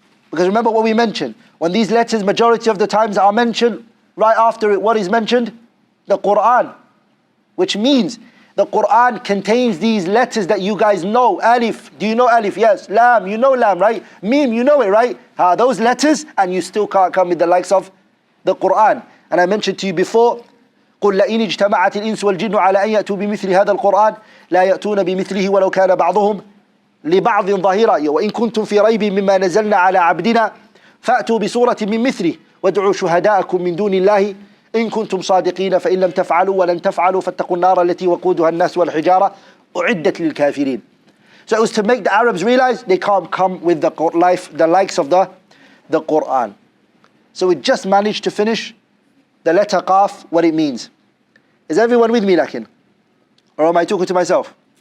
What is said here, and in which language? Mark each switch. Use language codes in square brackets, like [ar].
[en] Because remember what we mentioned, when these letters majority of the times are mentioned, right after it, what is mentioned? The Quran. Which means the Quran contains these letters that you guys know. Alif, do you know Alif? Yes. Lam, you know Lam, right? Mim, you know it, right? Those letters, and you still can't come with the likes of the Quran. And I mentioned to you before, [ar] قل لئن اجتمعت الإنس والجن على أن يأتوا بمثل هذا القرآن لا يأتون بمثله ولو كان بعضهم لبعض ظهيرا وإن كنتم في ريب مما نزلنا على عبدنا فأتوا بسورة من مثله وادعوا شهداءكم من دون الله إن كنتم صادقين فإن لم تفعلوا ولن تفعلوا فاتقوا النار التي وقودها الناس والحجارة أعدت للكافرين. [en] So it was to make the Arabs realize they can't come with the likes of the Quran. So we just managed to finish the letter Qaf, what it means. Is everyone with me, [ar] lakin? [en] Or am I talking to myself?